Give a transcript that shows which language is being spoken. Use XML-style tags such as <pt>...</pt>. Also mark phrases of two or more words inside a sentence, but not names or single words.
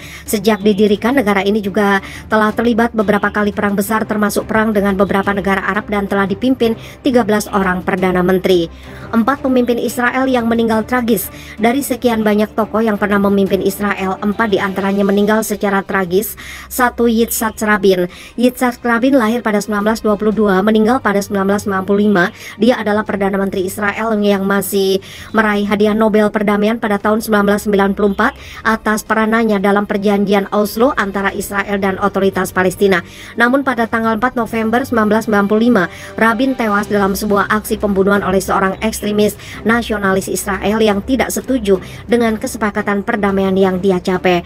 <id>Sejak didirikan, negara ini juga telah terlibat beberapa kali perang besar, termasuk perang dengan beberapa negara Arab, dan telah dipimpin 13 orang Perdana Menteri. 4 pemimpin Israel yang meninggal tragis. Dari sekian banyak tokoh yang pernah memimpin Israel, 4 diantaranya meninggal secara tragis. 1. Yitzhak Rabin. Yitzhak Rabin lahir pada 1922, meninggal pada 1995. Dia adalah Perdana Menteri Israel yang masih meraih hadiah Nobel Perdamaian pada tahun 1994 atas peranannya dalam perjanjian Oslo antara Israel dan otoritas Palestina. Namun pada tanggal 4 November 1995, Rabin tewas dalam sebuah aksi pembunuhan oleh seorang ekstremis nasionalis Israel yang tidak setuju dengan kesepakatan perdamaian yang dia capai.</id>